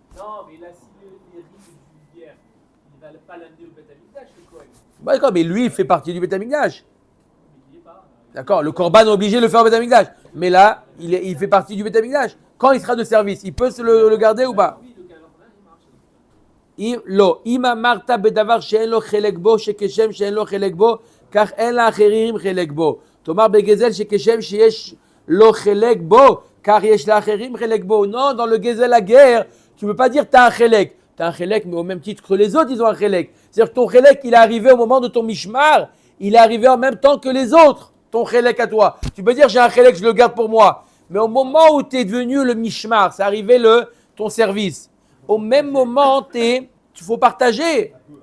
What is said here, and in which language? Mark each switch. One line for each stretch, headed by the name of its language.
French: Non, mais là, si les rites du guerre, il ne va pas l'amener au Beth Amikdash, le Kohen. Bon, d'accord, mais lui, il fait partie du Beth Amikdash. Mais il n'y est pas. D'accord, le Korban est obligé de le faire au Beth Amikdash. Mais là, il fait partie du Beth Amikdash. Quand il sera de service, il peut se le garder ou pas? Oui, le calendrier, il marche.
Hebrew: לא, אם אמרת בדבר שאין לו חלק בו, שכשם שאין לו חלק בו, כך אין לאחרים חלק בו. תאמר בגזל שכשם שיש לו חלק בו, כך יש לאחרים חלק בו.
French: Non, dans le גזל הגר, tu ne peux pas dire tu as un חלק. Tu as un חלק, mais au même titre que les autres, ils ont un חלק. C'est-à-dire que ton חלק, il est arrivé au moment de ton mishmar, il est arrivé en même temps que les autres, ton חלק à toi. Tu peux dire j'ai un חלק, je le garde pour moi. Mais au moment où tu es devenu le mishmar, c'est arrivé ton service. Au même moment, faut partager.